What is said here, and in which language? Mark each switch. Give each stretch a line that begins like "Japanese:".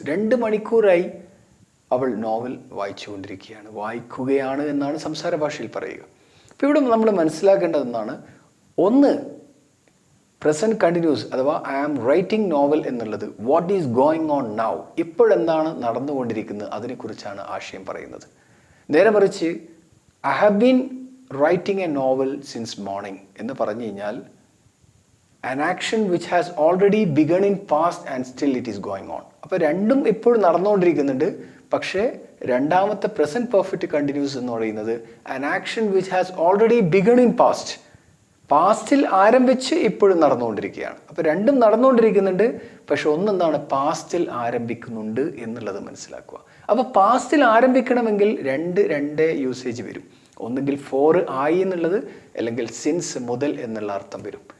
Malayalam: 2 മണിക്കൂറായി അവൾ നോവൽ വായിച്ചു കൊണ്ടിരിക്കുകയാണ്, വായിക്കുകയാണ് എന്നാണ് സംസാര ഭാഷയിൽ പറയുക. അപ്പോൾ ഇവിടെ നമ്മൾ മനസ്സിലാക്കേണ്ടതെന്നാണ്, ഒന്ന് പ്രസന്റ് കണ്ടിന്യൂസ് അഥവാ
English: I am writing novel
Malayalam: എന്നുള്ളത്
English: what is going on now,
Malayalam: ഇപ്പോഴെന്താണ് നടന്നുകൊണ്ടിരിക്കുന്നത് അതിനെക്കുറിച്ചാണ് ആശയം പറയുന്നത്.
English: നേരെ മറിച്ച് I have been writing a novel since morning
Malayalam: എന്ന് പറഞ്ഞു കഴിഞ്ഞാൽ
English: an action which has already begun in past and still it is going on.
Malayalam: അപ്പോൾ രണ്ടും ഇപ്പോഴും നടന്നുകൊണ്ടിരിക്കുന്നുണ്ട്. പക്ഷേ രണ്ടാമത്തെ പ്രസന്റ് പെർഫെക്റ്റ് കണ്ടിന്യൂസ് എന്ന് പറയുന്നത്
English: an action which has already begun in past.
Malayalam: പാസ്റ്റിൽ ആരംഭിച്ച് ഇപ്പോഴും നടന്നുകൊണ്ടിരിക്കുകയാണ്. അപ്പോൾ രണ്ടും നടന്നുകൊണ്ടിരിക്കുന്നുണ്ട്, പക്ഷെ ഒന്നെന്താണ് പാസ്റ്റിൽ ആരംഭിക്കുന്നുണ്ട് എന്നുള്ളത് മനസ്സിലാക്കുക. അപ്പോൾ പാസ്റ്റിൽ ആരംഭിക്കണമെങ്കിൽ രണ്ട് യൂസേജ് വരും. ഒന്നുകിൽ ഫോർ ആയി എന്നുള്ളത്, അല്ലെങ്കിൽ സിൻസ് മുതൽ എന്നുള്ള അർത്ഥം വരും.